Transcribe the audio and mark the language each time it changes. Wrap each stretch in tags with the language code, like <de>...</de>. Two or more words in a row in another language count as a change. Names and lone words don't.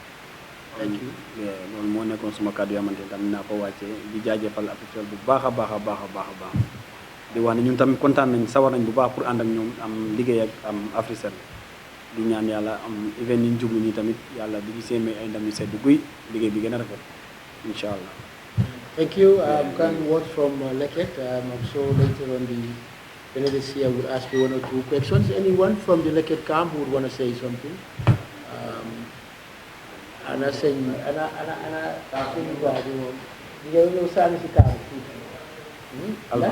<wo>loolu moo nekkoon suma kàddu yoo xamante ne tamit naa ko wàccee di jaajëfal Africell bu baax a baax di wax ne ñun tamit kontaan nañ sawar nañ bu baax pour ànd ak ñoom am liggéey ak Africell di ñaan yàlla event yi ñu jublu nii tamit yàlla di gisee may ay ndam yu sedd guy liggéey bi gën a rafet</wo> <ar>إن شاء الله.</ar> <en>Thank you. Kind words from Leket. I'm sure later on the panelists here will ask you one or two questions. Anyone from the Leket camp who would want to say something? Ana saying, ana saying, Alva.</en>